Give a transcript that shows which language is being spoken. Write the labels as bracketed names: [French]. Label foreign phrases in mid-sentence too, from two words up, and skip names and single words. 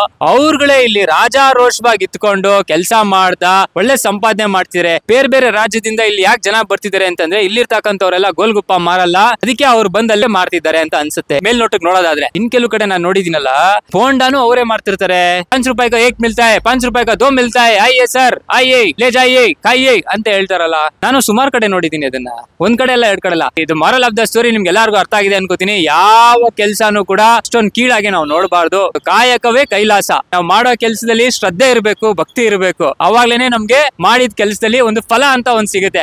[Kannada] ಅವ್ರುಗಳೇ ಇಲ್ಲಿ ರಾಜಾರೋಷವಾಗಿ ಇತ್ಕೊಂಡು ಕೆಲಸ ಮಾಡ್ದ ಒಳ್ಳೆ ಸಂಪಾದನೆ ಮಾಡ್ತಿದ್ದಾರೆ. ಬೇರೆ ಬೇರೆ ರಾಜ್ಯದಿಂದ ಇಲ್ಲಿ ಯಾಕೆ ಜನ ಬರ್ತಿದ್ದಾರೆ ಅಂತಂದ್ರೆ ಇಲ್ಲಿರ್ತಕ್ಕಂಥವ್ರೆಲ್ಲ ಗೋಲ್ಗುಪ್ಪ ಮಾರಲ್ಲ, ಅದಕ್ಕೆ ಅವ್ರು ಬಂದಲ್ಲೇ ಮಾರ್ತಿದ್ದಾರೆ ಅಂತ ಅನ್ಸುತ್ತೆ ಮೇಲ್ನೋಟಕ್ಕೆ ನೋಡೋದಾದ್ರೆ. ಇನ್ ಕೆಲವು ಕಡೆ ನಾನು ನೋಡಿದಿನಲ್ಲ, ಬೋಂಡಾನು ಅವರೇ ಮಾಡ್ತಿರ್ತಾರೆ. [Hindi] 5 ರೂಪಾಯಿ का 1 मिलता है, 5 ರೂಪಾಯಿ का 2 मिलता है, आइए सर आइए ले जाइए खाइए [Kannada] ಅಂತ ಹೇಳ್ತಾರಲ್ಲ. ನಾನು ಸುಮಾರು ಕಡೆ ನೋಡಿದೀನಿ ಅದನ್ನ, ಒಂದ್ ಕಡೆ ಎಲ್ಲ 2 ಕಡೆ ಎಲ್ಲ. ಇದು [English] moral of the story [Kannada] ನಿಮ್ಗೆ ಎಲ್ಲರಿಗೂ ಅರ್ಥ ಆಗಿದೆ ಅನ್ಕೋತೀನಿ. ಯಾವ ಕೆಲ್ಸಾನು ಕೂಡ ಅಷ್ಟೊಂದು ಕೀಳಾಗಿ ನಾವು ನೋಡಬಾರ್ದು. ಕಾಯಕವೇ ಕೈಲಾಸ. ನಾವು ಮಾಡೋ ಕೆಲಸದಲ್ಲಿ ಶ್ರದ್ಧೆ ಇರಬೇಕು, ಭಕ್ತಿ ಇರಬೇಕು. ಅವಾಗ್ಲೇನೆ ನಮ್ಗೆ ಮಾಡಿದ ಕೆಲಸದಲ್ಲಿ ಒಂದು ಫಲ ಅಂತ ಒಂದ್ ಸಿಗುತ್ತೆ.